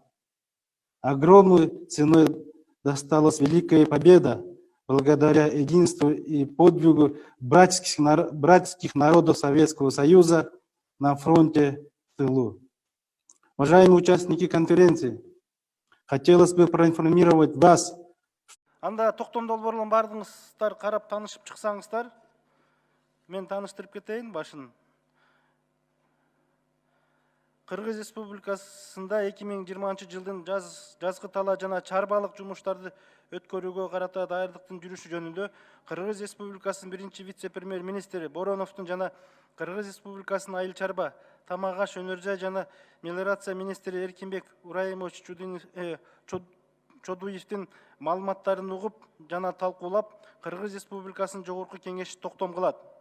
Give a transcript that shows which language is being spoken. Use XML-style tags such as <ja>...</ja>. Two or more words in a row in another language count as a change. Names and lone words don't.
<ru>Огромной ценой досталась Великая Победа благодаря единству и подвигу братских народов Советского Союза на фронте в тылу. Уважаемые участники конференции, хотелось бы проинформировать вас.</ru> <ky>Анда токтомдо болборун бардыңыздар карап таанышып чыксаңыздар, мен тааныштырып кетейин башын. Кыргыз Республикасында 2020 жылдын жазгы тала жана чарбалык жумуштарды өткөрүүгө карата даярдыктын жүрүшү жөнүндө Кыргыз Республикасынын биринчи вице-премьер-министри Бороновдун жана Кыргыз Республикасынын айыл чарба, тамак аш, өнөр жай жана мелиорация министри Эркинбек Урайымович Чодуевдин маалыматтарын угуп жана талкуулап, Кыргыз Республикасынын Жогорку Кеңеши токтом кылат.</ky>